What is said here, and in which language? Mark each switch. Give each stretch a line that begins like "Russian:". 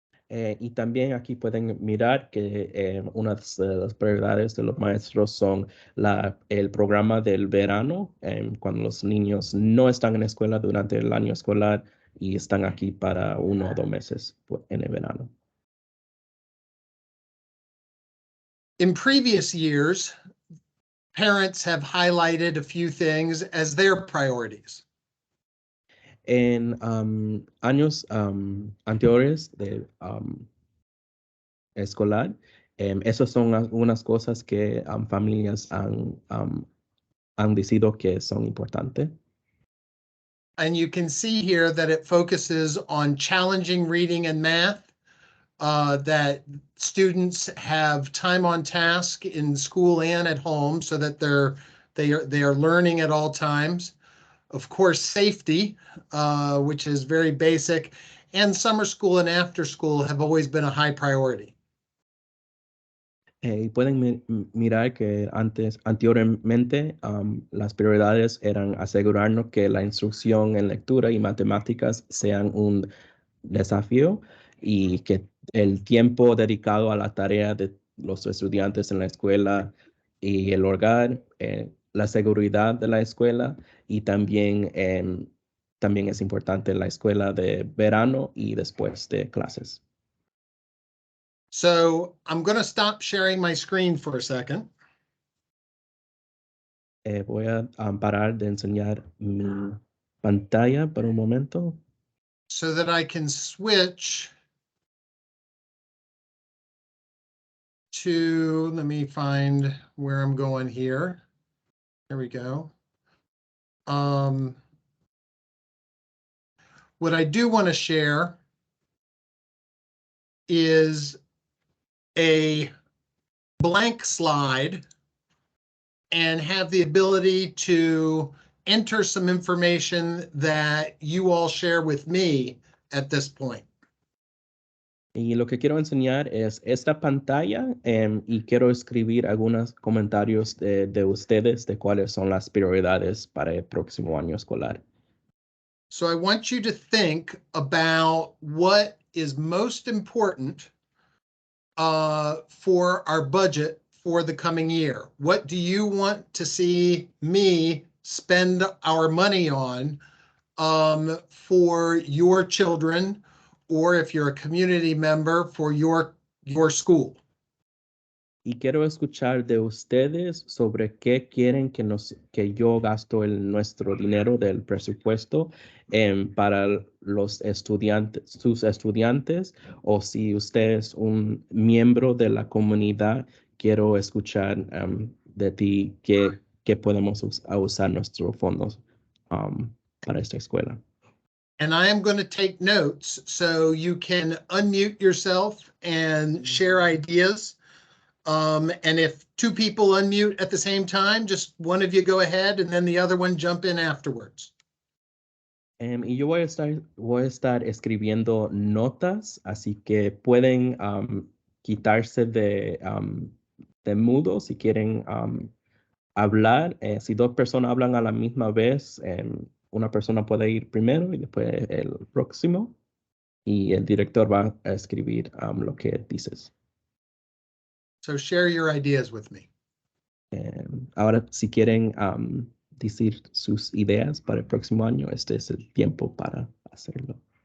Spanish: Y también aquí pueden mirar que una de las prioridades de los maestros son el programa del verano, cuando los niños no están en la escuela durante el año escolar y están aquí para 1 o 2 meses en el verano.
English: In previous years, parents have highlighted a few things as their priorities.
Spanish: En años anteriores de escolar, esas son algunas cosas que familias han decidido que son importantes.
English: And you can see here that it focuses on challenging reading and math, that students have time on task in school and at home so that they are learning at all times. Of course, safety, which is very basic, and summer school and after school have always been a high priority.
Spanish: Y pueden mirar que anteriormente las prioridades eran asegurarnos que la instrucción en lectura y matemáticas sean un desafío y que el tiempo dedicado a la tarea de los estudiantes en la escuela y el hogar, la seguridad de la escuela y también, también es importante la escuela de verano y después de clases.
English: So I'm going to stop sharing my screen for a second.
Spanish: Voy a parar de enseñar mi pantalla por un momento.
English: So that I can switch to, let me find where I'm going here. There we go. What I do want to share is a blank slide and have the ability to enter some information that you all share with me at this point.
Spanish: Y lo que quiero enseñar es esta pantalla y quiero escribir algunos comentarios de ustedes de cuáles son las prioridades para el próximo año escolar.
English: So I want you to think about what is most important for our budget for the coming year. What do you want to see me spend our money on for your children, or if you're a community member, for your school?
Spanish: Y quiero escuchar de ustedes sobre qué quieren que yo gasto nuestro dinero del presupuesto para los estudiantes, sus estudiantes, o si usted es un miembro de la comunidad, quiero escuchar de ti qué podemos usar nuestros fondos para esta escuela.
English: And I am going to take notes so you can unmute yourself and share ideas. And if two people unmute at the same time, just one of you go ahead and then the other one jump in afterwards.
Spanish: Y yo voy a estar escribiendo notas, así que pueden quitarse de mudo si quieren hablar. Si dos personas hablan a la misma vez, una persona puede ir primero y después el próximo. Y el director va a escribir lo que dices.
English: So share your ideas with me.
Spanish: Ahora, si quieren decir sus ideas para el próximo año, este es el tiempo para hacerlo.